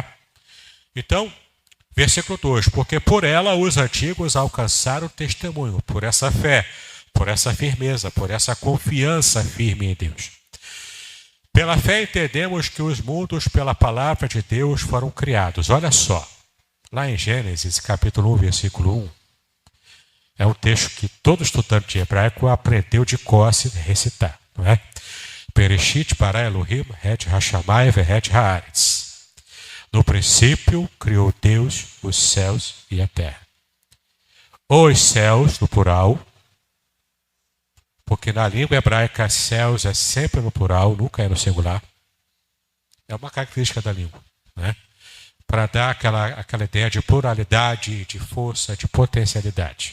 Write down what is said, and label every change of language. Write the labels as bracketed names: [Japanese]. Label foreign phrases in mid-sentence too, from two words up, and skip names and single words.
[Portuguese] Então, versículo 2, porque por ela os antigos alcançaram o testemunho, por essa fé, por essa firmeza, por essa confiança firme em Deus. Pela fé entendemos que os mundos pela palavra de Deus foram criados. Olha só, lá em Gênesis capítulo 1, versículo 1, é um texto que todo estudante de hebraico aprendeu de cor a recitar, não é? [Hebrew] בראשית ברא אלהים את השמים ואת הארץ. [Portuguese] No princípio criou Deus os céus e a terra. Os céus, no plural, porque na língua hebraica céus é sempre no plural, nunca é no singular. É uma característica da língua, né? Para dar aquela ideia de pluralidade, de força, de potencialidade.